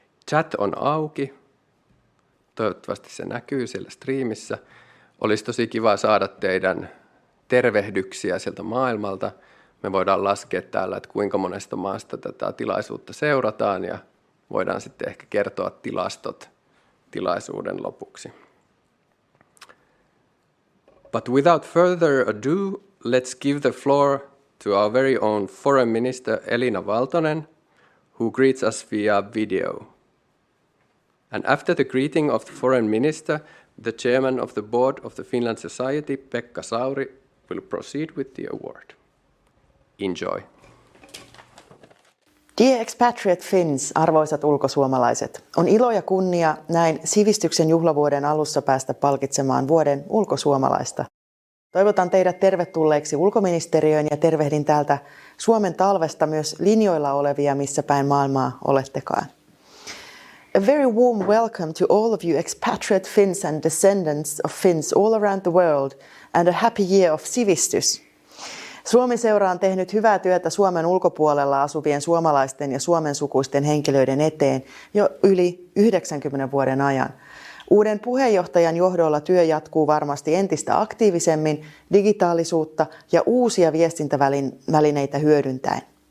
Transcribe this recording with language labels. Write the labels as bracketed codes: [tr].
[fi] Chat on auki. Toivottavasti se näkyy siellä striimissä. Olisi tosi kiva saada teidän tervehdyksiä sieltä maailmalta. Me voidaan laskea täällä, että kuinka monesta maasta tätä tilaisuutta seurataan, ja voidaan sitten ehkä kertoa tilastot tilaisuuden lopuksi. [en] But without further ado, let's give the floor to our very own Foreign Minister Elina Valtonen, who greets us via video. And after the greeting of the Foreign Minister, the Chairman of the Board of the Finland Society, Pekka Sauri, will proceed with the award. Enjoy. Dear expatriate Finns, [fi] arvoisat ulkosuomalaiset, on ilo ja kunnia näin sivistyksen juhlavuoden alussa päästä palkitsemaan vuoden ulkosuomalaista. Toivotan teidät tervetulleeksi ulkoministeriöön ja tervehdin täältä Suomen talvesta myös linjoilla olevia, missä päin maailmaa olettekaan. [en] A very warm welcome to all of you expatriate Finns and descendants of Finns all around the world, and a happy year of sivistys. [fi] Suomi-seura on tehnyt hyvää työtä Suomen ulkopuolella asuvien suomalaisten ja suomensukuisten henkilöiden eteen jo yli 90 vuoden ajan. Uuden puheenjohtajan johdolla työ jatkuu varmasti entistä aktiivisemmin digitaalisuutta ja uusia viestintävälineitä hyödyntäen.